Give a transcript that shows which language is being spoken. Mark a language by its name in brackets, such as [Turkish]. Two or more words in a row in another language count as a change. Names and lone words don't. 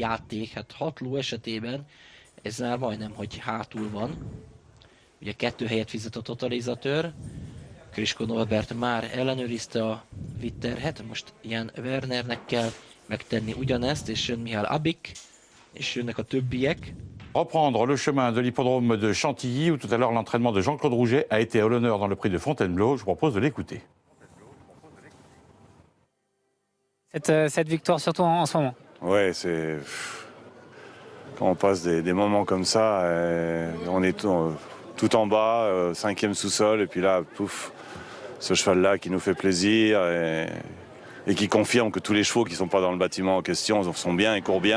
[Hungarian] játék, hát 6 ló esetében ez már majdnem, hogy hátul van. Ugye 2 helyet fizet a totalizatőr. Krisko Norbert már ellenőrizte a vitt terhet, most Jan Wernernek kell megtenni ugyanezt, és jön Mihály Abik, és jönnek a többiek. [French] Reprendre le chemin de l'hippodrome de Chantilly, où tout à l'heure l'entraînement de Jean-Claude Rouget a été à l'honneur dans le prix de Fontainebleau. Je vous propose de l'écouter. Cette victoire surtout en ce moment. Ouais, c'est quand on passe des moments comme ça, on est tout en bas, 5e sous-sol, et puis là, pouf, ce cheval-là qui nous fait plaisir, et qui confirme que tous les chevaux qui ne sont pas dans le bâtiment en question sont bien et courent bien.